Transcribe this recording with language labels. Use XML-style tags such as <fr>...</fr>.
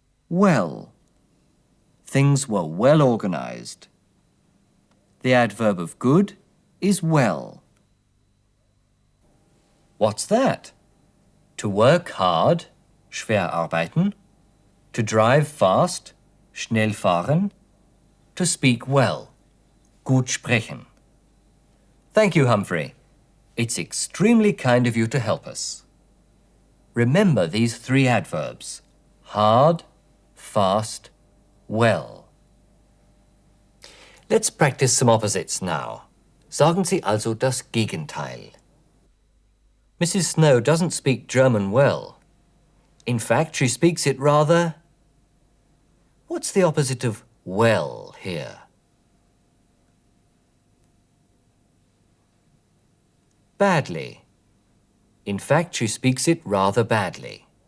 <en>Well. Things were well organized. The adverb of good is well. What's that? To work hard,</en> <de>schwer arbeiten.</de> <en>To drive fast,</en> <de>schnell fahren.</de> <en>To speak well,</en> <de>gut sprechen.</de> <en>Thank you, Humphrey. It's extremely kind of you to help us. Remember these three adverbs: hard, fast, well. Let's practice some opposites now.</en> <de>Sagen Sie also das Gegenteil.</de> <en>Mrs. Snow doesn't speak German well. In fact, she speaks it rather... What's the opposite of well here? Badly. In fact, she speaks it rather badly.</en>